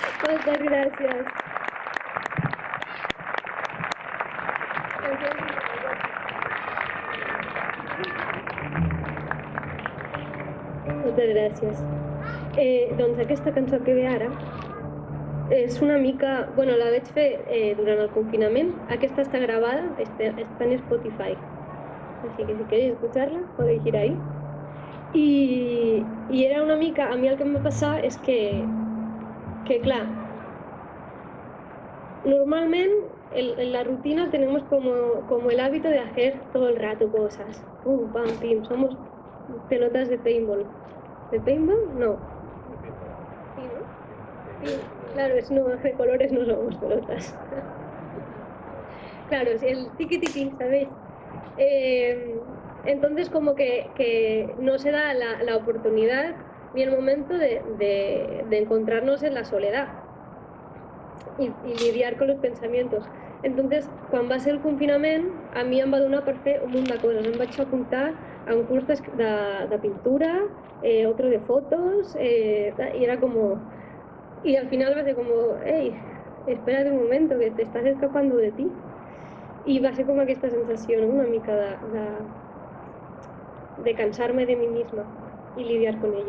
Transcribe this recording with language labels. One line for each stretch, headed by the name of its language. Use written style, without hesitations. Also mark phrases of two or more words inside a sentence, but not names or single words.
Spanish: Muchas gracias.
Catalan: Moltes gràcies. Doncs aquesta cançó que ve ara és una mica... Bueno, la vaig fer durant el confinament. Aquesta està gravada,
Spanish: está en Spotify. Así que si queréis escucharla, podéis ir ahí.
Catalan: Y era una mica... A mí el que em va passar és que clar, normalment en la rutina
Spanish: tenemos como el hábito de hacer todo el rato cosas. Pum, pam, pim. Somos pelotas de paintball. ¿De paintball? No. Sí, ¿no? Sí. Claro, no, de colores no somos pelotas. Claro, es el tiki-tiki, ¿sabéis? Entonces como que no se da la oportunidad ni el momento de encontrarnos en la soledad y lidiar con los pensamientos. Entonces,
Catalan: quan va ser el confinament, a mi em va donar per fer un munt de coses. Em vaig apuntar a un curs de pintura,
Spanish: otro de fotos, y era como... Y al final
Catalan: va ser
Spanish: como, hey, espérate un momento, que te estás escapando de ti.
Catalan: I va ser com aquesta sensació, no? Una mica de cansar-me de mi misma
Spanish: y lidiar con ello.